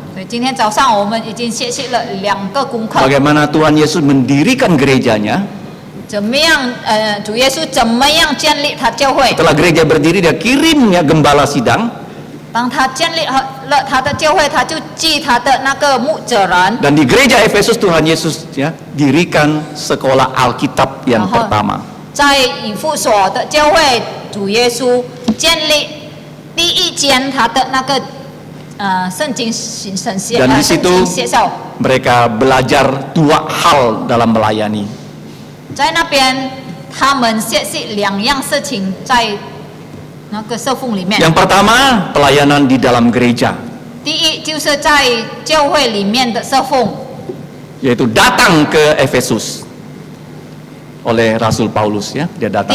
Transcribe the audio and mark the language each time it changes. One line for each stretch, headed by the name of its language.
Chinese: 所以今天早上我们已经学习了2个功课，
Indonesian: Bagaimana Tuhan Yesus mendirikan gerejanya.
Chinese: 怎么样？主耶稣怎么样建立他教会？
Indonesian: Setelah gereja berdiri, dia kirim ya gembala sidang.
Chinese: 当他建立了他的教会，他就记他的那个牧者人。
Indonesian: Dan di gereja Efesus Tuhan Yesus ya dirikan sekolah Alkitab yang Aha. pertama.
Chinese: 在以弗所的教会，主耶稣建立第一间他的那个圣经神学
Indonesian: Dan di
Chinese: 圣
Indonesian: situ
Chinese: 经学校，
Indonesian: mereka belajar 2 hal dalam melayani.
Chinese: 在那边他们学习2样事情，在那个侍奉里面。
Indonesian: Yang pertama, pelayanan di dalam gereja,
Chinese: 第一就是在教会里面的侍奉，
Indonesian: yaitu datang ke Efesus oleh Rasul Paulus ya, dia datang